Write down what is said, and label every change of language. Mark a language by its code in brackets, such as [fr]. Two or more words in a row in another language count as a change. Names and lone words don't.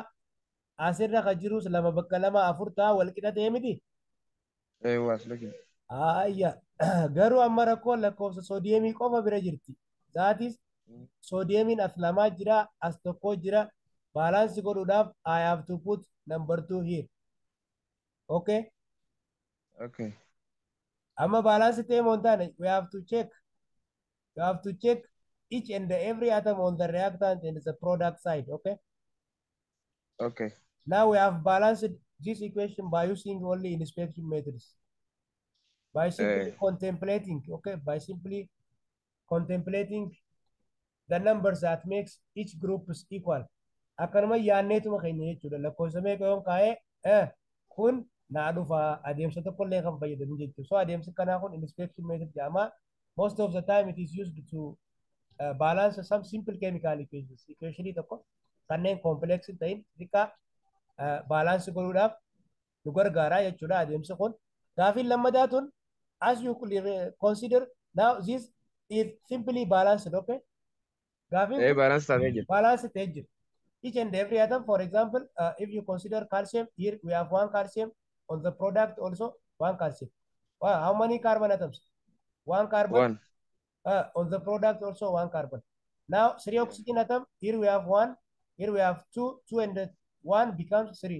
[om] Asirra ka jirus lama bakka lama 4 ta'a. Wal qixa ta'e miti. Was. Luki. Ayya, garuu amma rakkoon lakkoofsa soodiyeemii qofa bira jirti. Zaatis soodiyeemiin as lamaa jira, as tokko jira. Baalaansi godhuudhaaf [en] I have to put number 2 here. Okay. Okay. [om] Amma baalaansi ta'e moo hin taane, [en] we have to check. You have to check each and every atom on the reactant and the product side. Okay. Okay. Now we have balanced this equation by using only inspection methods. By simply contemplating, okay, by simply contemplating the numbers that makes each group is equal. [om] Akkanuma yaanneetuma keenya jechuudha. Lakkoofsa meeqa yoon kaa'ee kun naa dhufa adeemsa tokkollee kan fayyadamu jechuudha. So adeemsi kanaa kun [en] inspection method [om] jedhama. [en] Most of the time it is used to balance some simple chemical equations. [om] Equationii tokko kanneen complex hin ta'in xiqqaa balance godhuudhaaf nu gargaara jechuudha adeemsi kun. Gaafiin lammataa tun [en] as you consider now this is simply balanced, okay? [om] Gaafiin Balance taatee jira. balance ta'e jira. [en] Each and every atom, for example, if you consider calcium, here we have 1 calcium, on the product also 1 calcium. Wow, how many carbon atoms? 1 carbon. 1. On the product also 1 carbon. Now 3 oxygen atom, here we have 1, here we have 2, 2 and 1 becomes 3.